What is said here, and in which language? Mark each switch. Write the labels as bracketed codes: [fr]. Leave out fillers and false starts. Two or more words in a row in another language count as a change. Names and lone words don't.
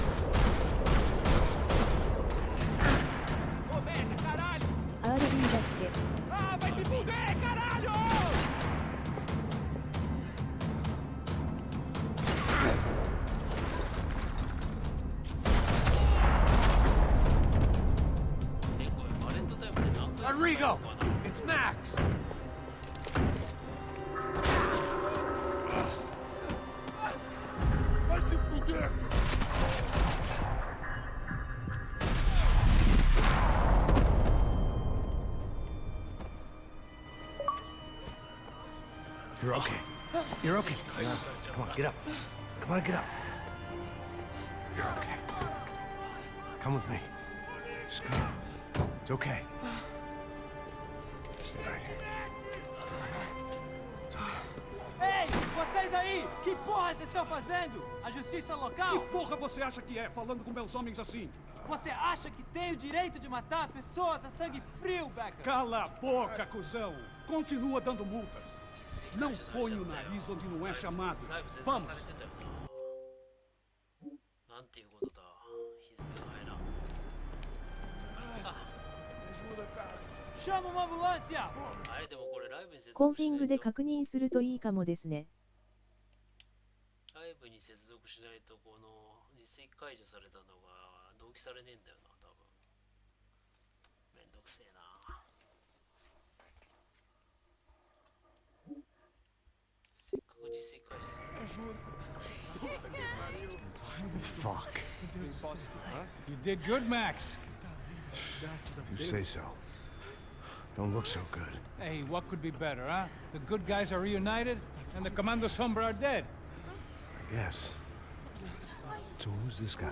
[pt] Ô, merda, caralho! [ja] RB だって。 [pt] Ah, vai se fuder, caralho! Rodrigo! [en] It's Max! [pt] Vai se fuder! [en] You're okay. You're okay. Come on, get up. Come on, get up. You're okay. Come with me. Just come on. It's okay. Stay right here. It's okay. [pt] Ei, vocês aí! Que porra vocês estão fazendo? A justiça local? Que porra você acha que é, falando com meus homens assim? Você acha que tem o direito de matar as pessoas a sangue frio, Becker? Cala a boca, cuzão! Continua dando multas. Não põe o nariz onde não é chamado. Vamos! [ja] なんていうことだ。日付が入らん。 [pt] Chama uma ambulância! [ja] あれでもこれライブに接コン続しないと。フィングで確認するといいかもですね。ライブに接続しないとこの実績解除されたのが同期されねえんだよな、多分。めんどくせえな。せっかく実績解除された。 [en] Fuck. You did good, Max. You say so. Don't look so good. Hey, what could be better, huh? The good guys are reunited, and the Commando Sombra are dead. Yes. So who's this guy?